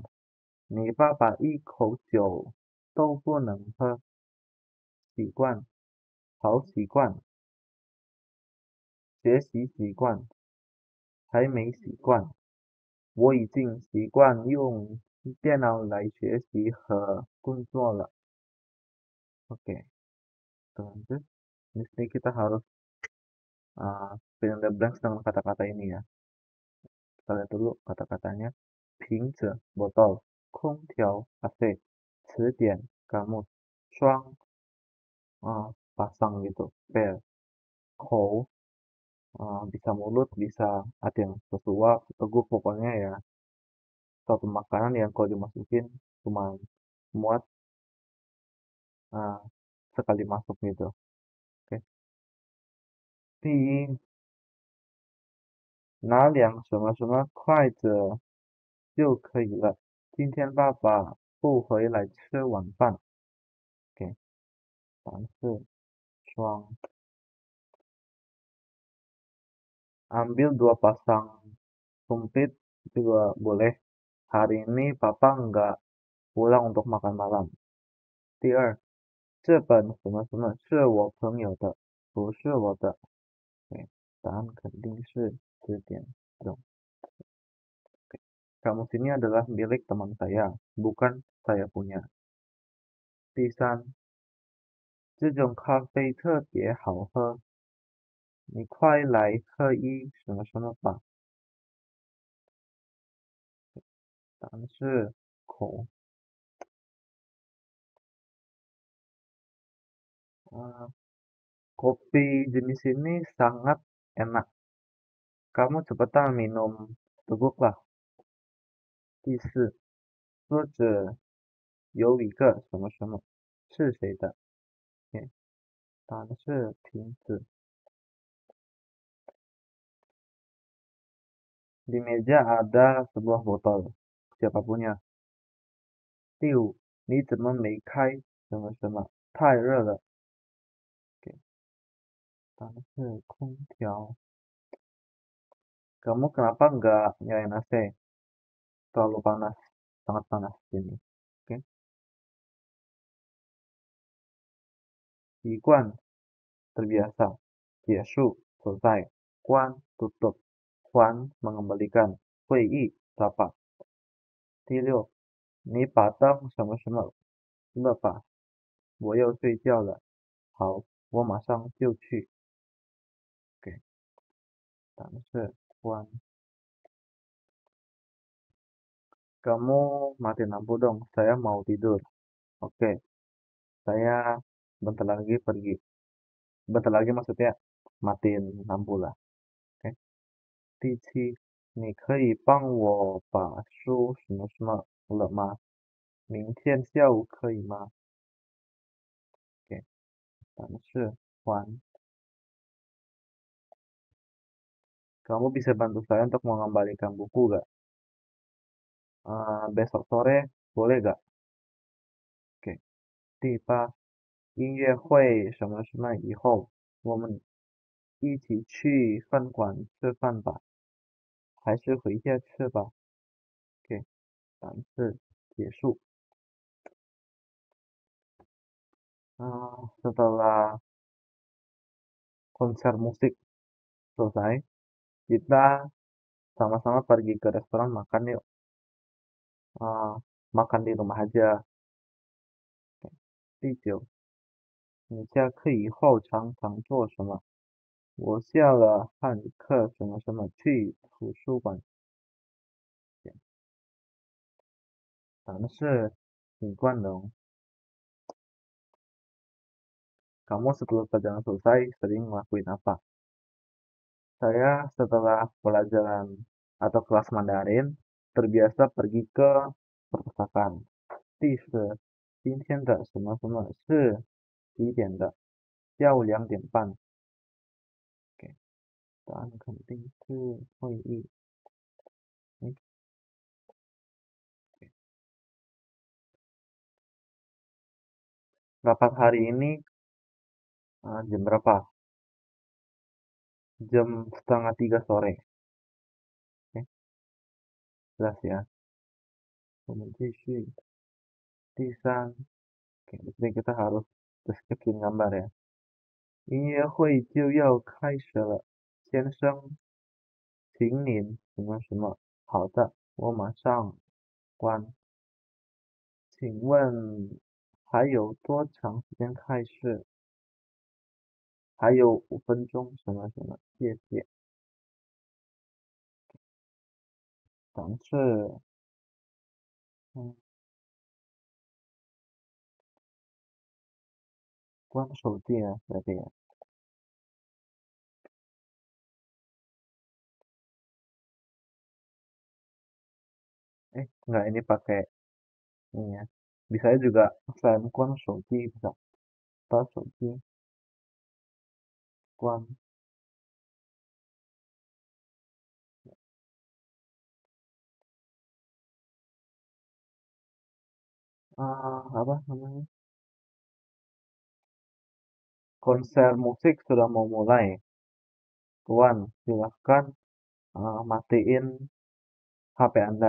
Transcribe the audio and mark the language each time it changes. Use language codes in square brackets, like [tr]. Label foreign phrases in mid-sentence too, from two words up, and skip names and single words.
[zh] 你爸爸一口酒都不能喝。习惯，好习惯。学习习惯，还没习惯。我已经习惯用电脑来学习和工作了。 [id] Oke, lanjut. Di sini kita harus [en] fill in the blanks [id] dengan kata-kata ini ya. Kita lihat dulu kata-katanya. 瓶子 botol, 空调 AC, 词典 kamus, 双 pasang gitu, pair, 口 bisa mulut, bisa ada yang sesuap, teguk, pokoknya ya suatu makanan yang kalau dimasukin cuma muat sekali masuk gitu. Oke. [zh] 第一，拿两什么什么筷子就可以了。今天爸爸不回来吃晚饭。Oke, 三四双。 [id] Ambil 2 pasang sumpit juga boleh. Hari ini papa nggak pulang untuk makan malam. [zh] 第二，这本什么什么是我朋友的，不是我的。Oke, 答案肯定是词典中。 [id] Kamus ini adalah milik teman saya, bukan saya punya. [zh] 第三，这种咖啡特别好喝，你快来喝一什么什么吧。答案是口。 [id] Kopi jenis ini sangat enak. Kamu cepetan minum teguklah. [zh] 第四，桌子有一个什么什么，是谁的？答案是瓶子。 [id] Di meja ada sebuah botol. Siapa punya? [zh] 第五，你怎么没开什么什么？太热了。答案是空调。 [id] Kamu kenapa nggak nyalain AC? Terlalu panas, sangat panas ini. Oke. 习惯 terbiasa. 结束，selesai。关，tutup。还，mengembalikan。 [zh] 会议，rapat。第六，你把灯什么什么了吧？我要睡觉了。好，我马上就去。Oke, 答案是关。 [id] Kamu matiin lampu dong, saya mau tidur. Oke, saya bentar lagi pergi. Bentar lagi maksudnya matiin lampu lah. Oke. [zh] 第七，你可以帮我把书什么什么了吗？明天下午可以吗？Oke, 答案是还。 [id] Kamu bisa bantu saya untuk mengembalikan buku gak? Besok sore boleh gak? Oke. [zh] 第八，音乐会什么什么以后，我们一起去饭馆吃饭吧，还是回家吃吧？Oke, 答案是结束。 [id] Setelah konser musik selesai, kita sama-sama pergi ke restoran makan yuk. Makan di rumah aja. [zh] 第九，你下课以后常常做什么？我下了汉课什么什么去图书馆。咱们是挺惯的哦。 [id] Kamu setelah pelajaran selesai sering ngelakuin apa? Saya setelah pelajaran atau kelas Mandarin terbiasa pergi ke perpustakaan. [zh] 第10，今天的什么什么是几点的？下午2点半。答案肯定是会议。 [id] Rapat hari ini jam berapa? Jam setengah 3 sore. Oke, jelas ya. Kemudian [zh] 继续第三。 [id] Oke, berarti kita harus deskripsiin gambar ya. [zh] 音乐会就要开始了，先生，请您什么什么。好的，我马上关。请问还有多长时间开始？还有5分钟，什么什么，谢谢。咱是，关手机。关手机啊， [id] berarti ya. Enggak, ini pakai ini ya. Bisa juga selain [zh] 关手机 [id] bisa [zh] 把手机关. [id] Apa namanya? Konser musik sudah mau mulai. Tuan, silahkan matiin HP Anda.